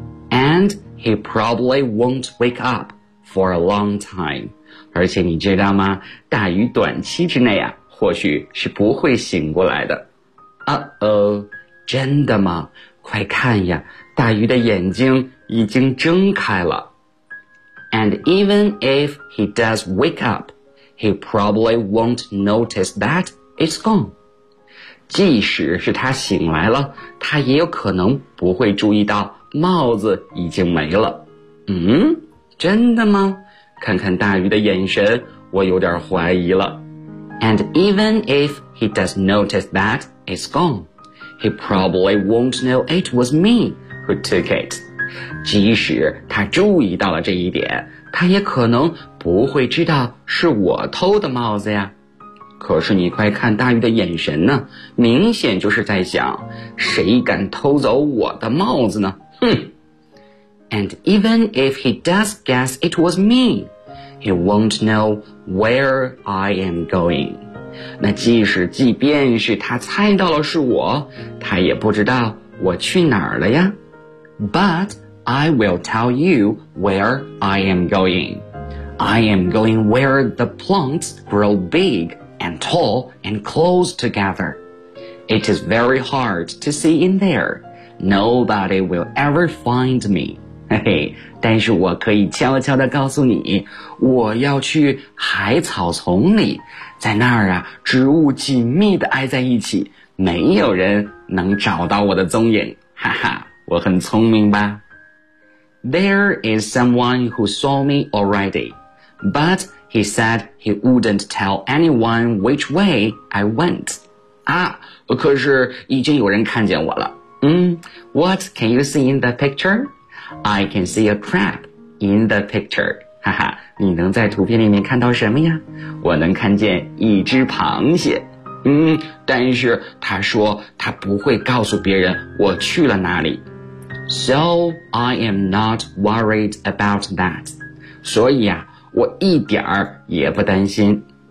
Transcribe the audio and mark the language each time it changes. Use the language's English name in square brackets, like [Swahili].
[English] And he probably won't wake up for a long time. [Chinese] 而且你知道吗？大鱼短期之内啊，或许是不会醒过来的。 Uh-oh, 真的吗？快看呀，大鱼的眼睛已经睁开了。 [English] And even if he does wake up, he probably won't notice that it's gone. [Chinese] 即使是他醒来了，他也有可能不会注意到帽子已经没了。嗯，真的吗？看看大鱼的眼神，我有点怀疑了。 [English] And even if he does notice that it's gone, he probably won't know it was me who took it. [Chinese] 即使他注意到了这一点，他也可能不会知道是我偷的帽子呀。可是你快看大鱼的眼神呢，明显就是在想，谁敢偷走我的帽子呢？哼。 [English] And even if he does guess it was me, he won't know where I am going. [Chinese] 那即便是他猜到了是我，他也不知道我去哪儿了呀。 [English] But I will tell you where I am going. I am going where the plants grow big and tall and close together. It is very hard to see in there. Nobody will ever find me. [Chinese] 嘿嘿，但是我可以悄悄地告诉你，我要去海草丛里，在那儿啊，植物紧密地挨在一起，没有人能找到我的踪影。哈哈，我很聪明吧？ [English] There is someone who saw me already, but he said he wouldn't tell anyone which way I went. [Chinese] 啊，可是已经有人看见我了。 [English] What can you see in the picture? I can see a crab in the picture. [Chinese] 哈哈，你能在图片里面看到什么呀？我能看见一只螃蟹。但是他说他不会告诉别人我去了哪里。 [English] So I am not worried about that. [Chinese] 所以啊，我一点儿也不担心。